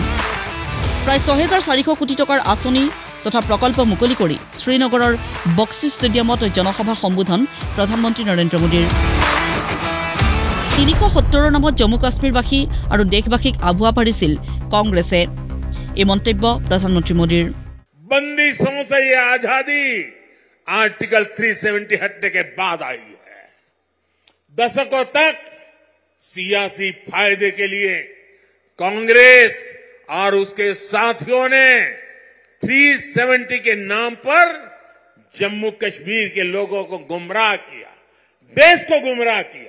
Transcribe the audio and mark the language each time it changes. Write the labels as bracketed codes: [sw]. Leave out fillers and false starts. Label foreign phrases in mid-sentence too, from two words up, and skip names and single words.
[as] প্ৰায় ৬,৪০০ কোটি টকাৰ আঁচনি তথা প্ৰকল্প মুকলি কৰি শ্ৰীনগৰৰ বক্সি ষ্টেডিয়ামত জনসভা সম্বোধন প্ৰধানমন্ত্ৰী নৰেন্দ্ৰ মোদীৰ। ৩৭০ৰ নামত জম্মু কাশ্মীৰবাসী আৰু দেশবাসীক আভুৱা পাৰিছিল কংগ্ৰেছে। এই মন্তব্য প্ৰধানমন্ত্ৰী মোদীৰ। [hi] बंदिशों से ये आजादी आर्टिकल 370 हटने के बाद आई है। दशकों तक सियासी फायदे के लिए कांग्रेस और उसके साथियों ने 370 के नाम पर जम्मू कश्मीर के लोगों को गुमराह किया, देश को गुमराह किया।